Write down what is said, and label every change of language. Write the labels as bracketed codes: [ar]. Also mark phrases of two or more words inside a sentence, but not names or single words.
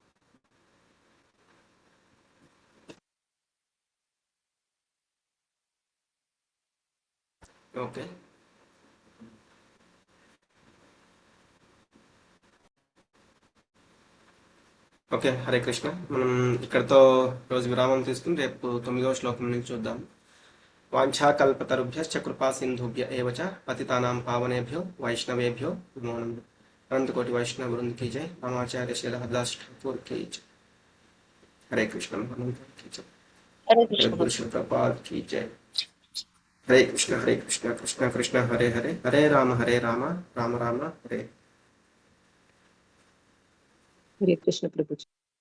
[te] ఓకే, ఓకే, హరే కృష్ణ. మనం ఇక్కడతో రోజు విరామం తీసుకుని రేపు 9వ శ్లోకం నుంచి చూద్దాం. [sa] వాంఛాకల్పతరుభ్యశ్చ కృపా సింధుభ్య ఏవ చ పతితానాం పావనేభ్యో వైష్ణవేభ్యో నమో నమః. [hi] अनंतकोटि वैष्णव वृंद की जय. रामाचार्य श्री हरदास ठाकुर की जय. हरे कृष्ण की जय. गुरु श्री प्रपाद की जय. [sa] हरे कृष्ण कृष्ण कृष्ण हरे हरे, हरे राम राम राम हरे. [hi] हरे कृष्ण प्रभु जी.